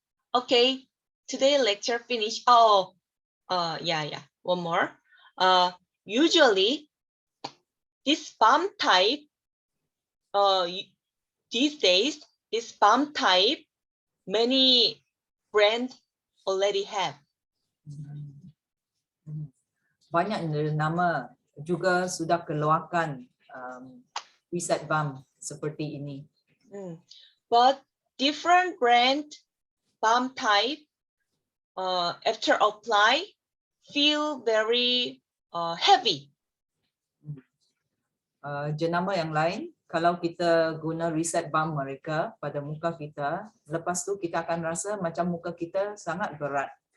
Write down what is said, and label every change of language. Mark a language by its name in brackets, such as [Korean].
[English] Okay, today lecture finish. Yeah. One more. Usually this balm type, these days, this balm type, many brands already have. [Malay] Banyak nama juga sudah keluarkan reset balm seperti ini. [English] But different brand balm type, after apply, feel very heavy. [Malay] Jenama yang lain, kalau kita guna reset balm mereka pada muka kita, lepas tu kita akan rasa macam muka kita sangat berat.